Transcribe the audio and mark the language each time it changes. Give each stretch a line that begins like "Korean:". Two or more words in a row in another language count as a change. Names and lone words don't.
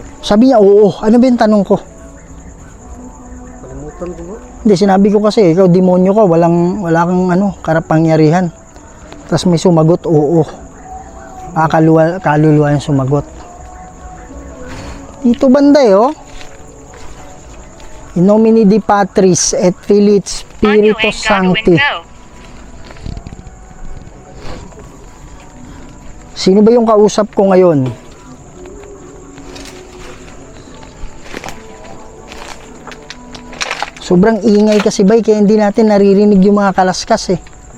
Filipino: Sabi niya, oo. Ano ba yung tanong ko? Kalimutan ko bro. Hindi, sinabi ko kasi, ikaw demonyo ka, wala kang ano, karapangyarihan. Tapos may sumagot, oo. Kaluluwa yung sumagot. Dito banda eh, oh.
Latin: In nomine di Patris et Filii et
Filipino: Anyo
Latin: Spiritus
Filipino: ang gagawin
Latin: Sancti.
Filipino: ko. Sino ba yung kausap ko ngayon? Sobrang ingay kasi bay, kaya hindi natin naririnig yung mga kalaskas eh.